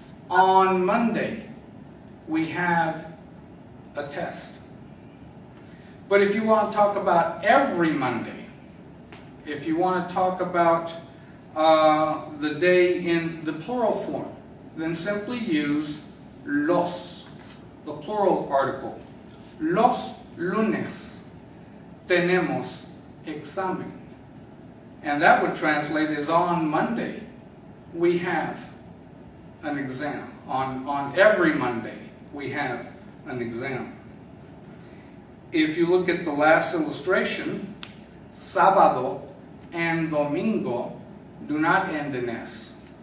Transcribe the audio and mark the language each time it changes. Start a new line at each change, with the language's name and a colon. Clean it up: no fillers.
English: On Monday, we have a test. But if you want to talk about every Monday, if you want to talk about the day in the plural form, then simply use los, the plural article.
Spanish: Los lunes tenemos examen.
English: And that would translate as on Monday we have an exam. On every Monday we have an exam. If you look at the last illustration, sábado and domingo do not end in S.